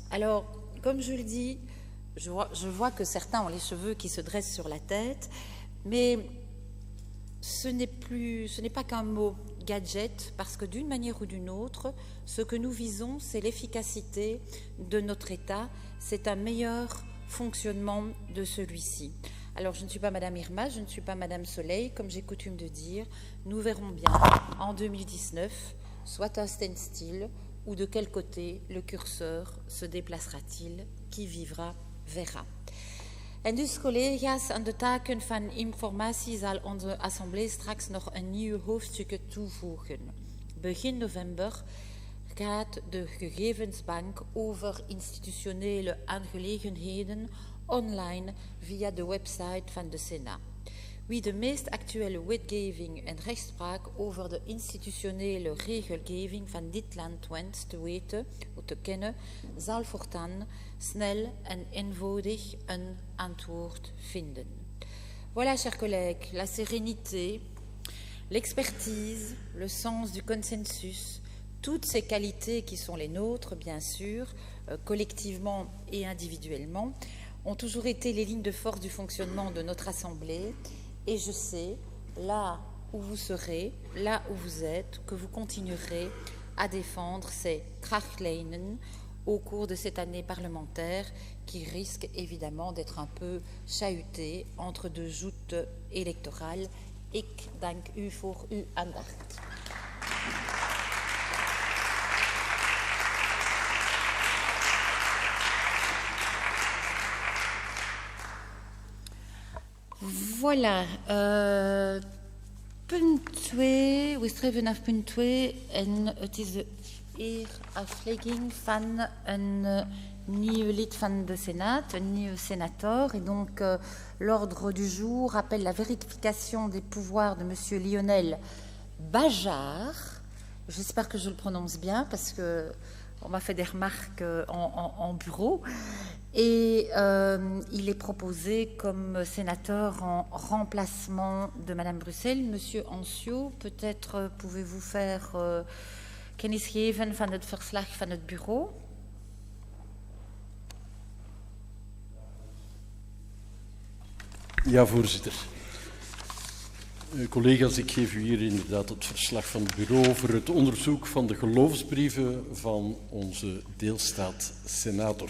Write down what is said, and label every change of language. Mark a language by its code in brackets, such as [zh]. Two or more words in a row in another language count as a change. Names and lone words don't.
[fr] Alors, comme je le dis, je vois que certains ont les cheveux qui se dressent sur la tête, mais ce n'est pas qu'un mot gadget, parce que d'une manière ou d'une autre, ce que nous visons, c'est l'efficacité de notre État, c'est un meilleur fonctionnement de celui-ci. Alors, je ne suis pas Madame Irma, je ne suis pas Madame Soleil, comme j'ai coutume de dire, nous verrons bien en 2019, soit un standstill, ou de quel côté le curseur se déplacera-t-il, qui vivra verra. [nl] En dus collega's, aan de taken van informatie zal onze assemblee straks nog een nieuw hoofdstuk toevoegen. Begin november gaat de gegevensbank over institutionele aangelegenheden online via de website van de Sénat. Wie de meest actuele wetgeving en rechtspraak over de institutionele regelgeving van dit land wenst te weten of te kennen, zal voortaan snel en eenvoudig een antwoord vinden. [fr] Voilà, chers collègues, la sérénité, l'expertise, le sens du consensus, toutes ces qualités qui sont les nôtres, bien sûr, collectivement et individuellement, ont toujours été les lignes de force du fonctionnement de notre Assemblée. Et je sais, là où vous serez, là où vous êtes, que vous continuerez à défendre ces krachtlijnen au cours de cette année parlementaire qui risque évidemment d'être un peu chahutée entre deux joutes électorales. [nl] Ik dank u voor uw aandacht. Voilà, punt 2, we streven naar punt 2 en het is de aflegging van een nieuw lid van de Sénat, een nieuw sénateur. [fr] Et donc, l'ordre du jour appelle la vérification des pouvoirs de M. Lionel Bajard. J'espère que je le prononce bien parce qu'on m'a fait des remarques en bureau. Et il est proposé comme sénateur en remplacement de Madame Brussel. Monsieur Ancio, peut-être pouvez-vous faire [nl] kennis geven van het verslag van het bureau? Ja, voorzitter. Collega's, ik geef u hier inderdaad het verslag van het bureau over het onderzoek van de geloofsbrieven van onze deelstaat-senator.